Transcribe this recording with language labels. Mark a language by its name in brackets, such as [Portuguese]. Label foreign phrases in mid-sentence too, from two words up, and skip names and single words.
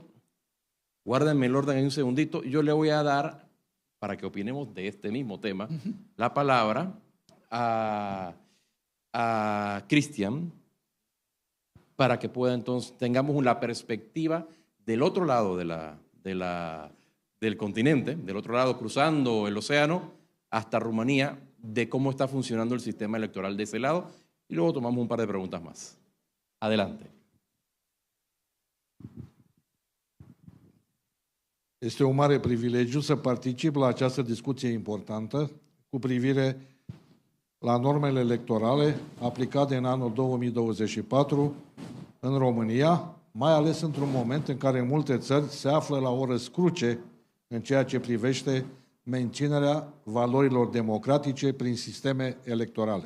[Spanish] Guárdenme el orden en un segundito. Yo le voy a dar, para que opinemos de este mismo tema, la palabra a Cristian, para que pueda entonces, tengamos la perspectiva del otro lado del continente, del otro lado cruzando el océano hasta Rumanía, de cómo está funcionando el sistema electoral de ese lado, y luego tomamos un par de preguntas más. Adelante. [Romanian] Este un mare privilegiu să particip la această discuție importantă cu privire la normele electorale aplicate în anul 2024 în România, mai ales într-un moment în care multe țări se află la o răscruce în ceea ce privește menținerea valorilor democratice prin sisteme electorale.